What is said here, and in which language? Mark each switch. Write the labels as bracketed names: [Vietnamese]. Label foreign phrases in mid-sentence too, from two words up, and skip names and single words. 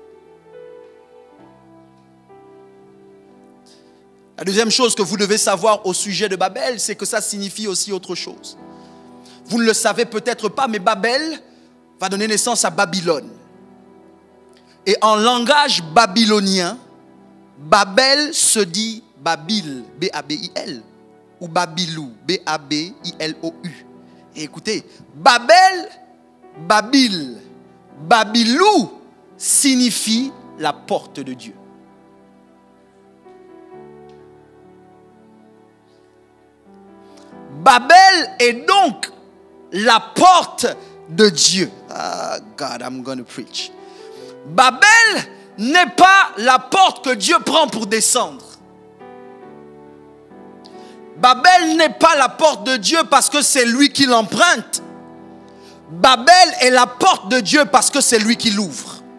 [French] La deuxième chose que vous devez savoir au sujet de Babel, c'est que ça signifie aussi autre chose. Vous ne le savez peut-être pas, mais Babel va donner naissance à Babylone. Et en langage babylonien, Babel se dit Babil, B-A-B-I-L, ou Babilou, B-A-B-I-L-O-U. Et écoutez, Babel, Babil, Babilou signifie la porte de Dieu. Babel est donc la porte de Dieu. [English] Ah, God, I'm going to preach. [French] Babel n'est pas la porte que Dieu prend pour descendre. Babel n'est pas la porte de Dieu parce que c'est lui qui l'emprunte. Babel est la porte de Dieu parce que c'est lui qui l'ouvre.